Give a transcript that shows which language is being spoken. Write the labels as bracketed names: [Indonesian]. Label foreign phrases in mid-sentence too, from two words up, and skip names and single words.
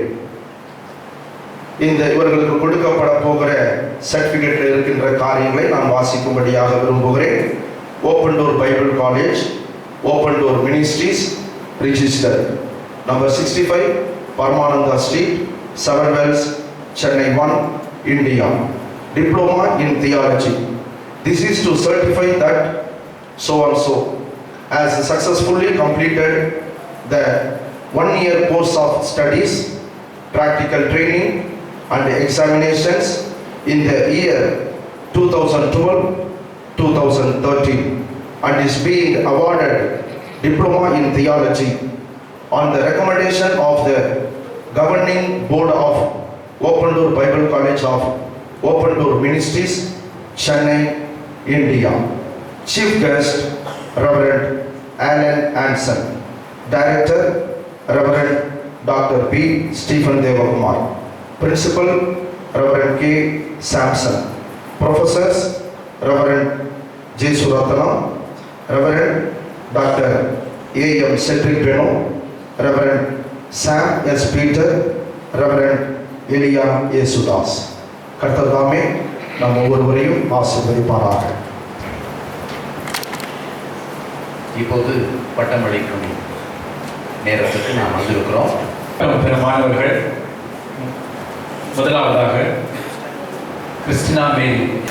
[Tamil] இந்த இவர்களுக்கு கொடுக்கப்பட போகிற சர்டிபிகேட்டில் இருக்கின்ற காரியங்களை நான் வாசிக்கும்படியாக விரும்புகிறேன். [English] Open Door Bible College, Open Door Ministries, Register Number 65 Paramananda Street, 7 Wells, Chennai 1, India. Diploma in Theology. This is to certify that so and so has successfully completed the 1-year course of studies, practical training and examinations in the year 2012-2013 and is being awarded Diploma in Theology on the recommendation of the governing board of Open Door Bible College of Open Door Ministries, Chennai, India. Chief guest Reverend Alan Anson. Director Reverend Dr. B. Stephen Devakumar. Principal Reverend K. Sampson. Professors Reverend J. Suratana, Reverend Dr. A. M. Cedric Beno, Reverend Sam S. Peter, Reverend Elia Yesudas. [Tamil] கர்த்தர் தாமே நம் ஒவ்வொருவரையும் ஆசீர்வதிப்பாராக. இப்போது பட்டமளிக்கும் நேரத்துக்கு நாம் வந்திருக்கிறோம். பிற மாணவர்கள், முதலாவதாக கிறிஸ்டினா மேரி.